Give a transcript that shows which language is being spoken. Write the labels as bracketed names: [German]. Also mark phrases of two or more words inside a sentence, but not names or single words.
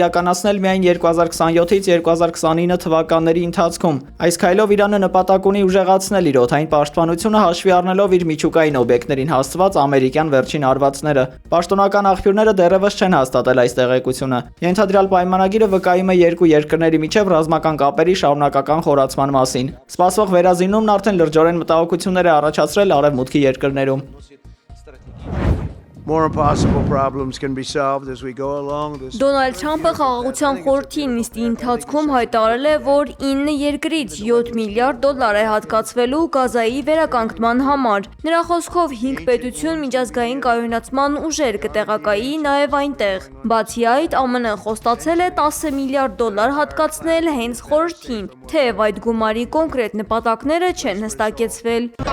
[Armenian] իրականացնել միայն 2027-ից 2029 թվականների ընթացքում։ Այս քայլով Իրանը նպատակ ունի ուժեղացնել իր օդային պաշտպանությունը հաշվի առնելով իր միջուկային օբյեկտներին հասցված ամերիկյան վերջին հարվածները։ Պաշտոնական աղբյուրները դեռևս չեն հաստատել այս տեղեկությունը։ Ենթադրյալ պայմանագիրը վկայում է երկու երկրների միջև ռազմական կապերի շարունակական խորացման մասին։ Սպասվող վերազինումն արդեն լրջորեն մտահոգություններ է առաջացրել արևմուտքի երկրներում։ [English] More impossible problems can be solved as we go along. [Armenian] Դոնալդ Թրամփը խաղաղության խորհրդի նիստի ընթացքում հայտարարել է, որ 9 երկրից 7 միլիարդ դոլար է հատկացվելու Գազայի վերականգնման համար։ Նրա խոսքով 5 պետություն միջազգային կայունացման ուժեր կտեղակայի նաև այնտեղ։ Բացի այդ, ԱՄՆ-ն խոստացել է 10 միլիարդ դոլար հատկացնել հենց խորհրդին, թեև այդ գումարի կոնկրետ նպատակները չեն հստակեցվել։